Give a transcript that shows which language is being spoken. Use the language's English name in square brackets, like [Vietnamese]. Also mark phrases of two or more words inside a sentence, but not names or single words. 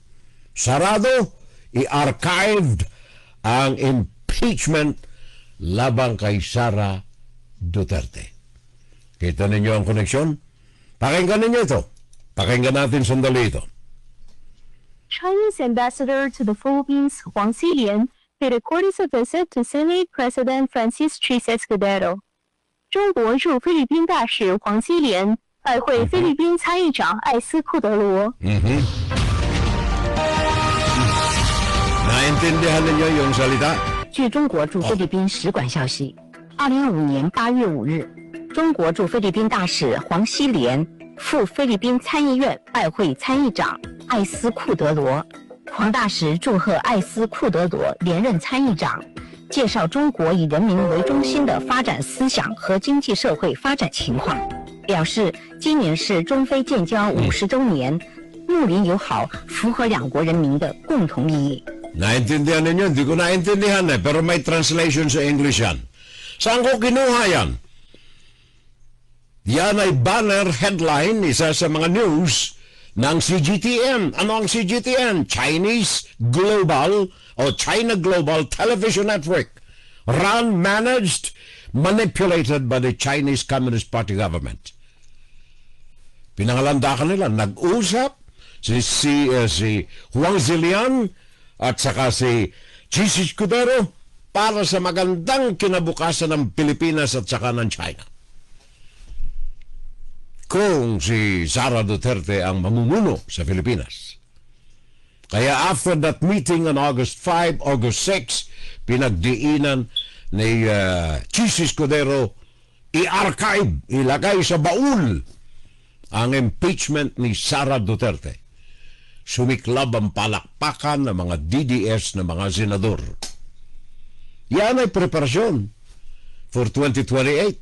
[Filipino] Sarado, i-archived ang impeachment labang kay Sara Duterte. Kita ninyo ang koneksyon? Pakinggan ninyo ito. Pakinggan natin sandali ito. [English] Chinese ambassador to the Philippines, Huang Xilian, paid a courteous visit to Senate President Francis Chis Escudero. [Chinese] 中国驻菲律宾大使黄基连拜会菲律宾参议长艾斯库德罗。 [Filipino] Naintindihan ninyo yung salita? [Chinese] 据中国驻菲律宾使馆消息，2025年8月5日，中国驻菲律宾大使黄希连赴菲律宾参议院拜会参议长艾斯库德罗。黄大使祝贺艾斯库德罗连任参议长，介绍中国以人民为中心的发展思想和经济社会发展情况，表示今年是中菲建交50周年，睦邻友好符合两国人民的共同利益。 [Filipino] Naintindihan ninyo? Hindi ko naintindihan pero may translation sa English yan. Saan ko kinuha yan? Yan ay banner headline, isa sa mga news ng CGTN. Ano ang CGTN? Chinese Global o China Global Television Network. [English] Run, managed, manipulated by the Chinese Communist Party government. [Filipino] Pinangalandakan nila, nag-usap si Huang Xilian at saka si Chis Escudero para sa magandang kinabukasan ng Pilipinas at saka ng China. Kung si Sara Duterte ang mamumuno sa Pilipinas. [English] Kaya after that meeting on August 5, August 6, [Filipino] pinagdiinan ni Chis Escudero i-archive, ilagay sa baul ang impeachment ni Sara Duterte. Sumiklab ang palakpakan ng mga DDS na mga senador. Yan ay preparasyon for 2028.